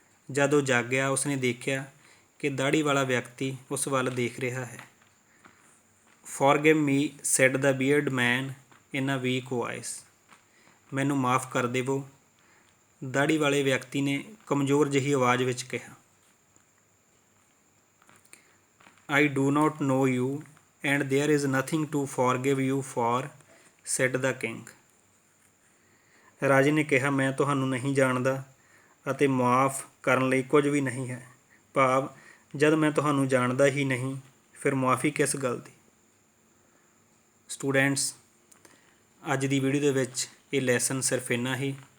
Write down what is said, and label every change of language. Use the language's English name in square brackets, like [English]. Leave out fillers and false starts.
[Punjabi] ਜਦ ਉਹ ਜਾਗਿਆ, ਉਸਨੇ ਦੇਖਿਆ ਕਿ ਦਾੜ੍ਹੀ ਵਾਲਾ ਵਿਅਕਤੀ ਉਸ ਵੱਲ ਦੇਖ ਰਿਹਾ ਹੈ। [English] Forgive me, said the beard man in a weak voice. [Punjabi] ਮੈਨੂੰ ਮਾਫ਼ ਕਰ ਦੇਵੋ, ਦਾੜ੍ਹੀ ਵਾਲੇ ਵਿਅਕਤੀ ਨੇ ਕਮਜ਼ੋਰ ਜਿਹੀ ਆਵਾਜ਼ ਵਿੱਚ ਕਿਹਾ। [English] I do not know you, and there is nothing to forgive you for, said the king. [Punjabi] ਰਾਜੇ ਨੇ ਕਿਹਾ, ਮੈਂ ਤੁਹਾਨੂੰ ਨਹੀਂ ਜਾਣਦਾ ਅਤੇ ਮੁਆਫ਼ ਕਰਨ ਲਈ ਕੁਝ ਵੀ ਨਹੀਂ ਹੈ। ਭਾਵ ਜਦ ਮੈਂ ਤੁਹਾਨੂੰ ਜਾਣਦਾ ਹੀ ਨਹੀਂ, ਫਿਰ ਮੁਆਫ਼ੀ ਕਿਸ ਗੱਲ ਦੀ। ਸਟੂਡੈਂਟਸ, ਅੱਜ ਦੀ ਵੀਡੀਓ ਦੇ ਵਿੱਚ ਇਹ ਲੈਸਨ ਸਿਰਫ ਇੰਨਾ ਹੀ।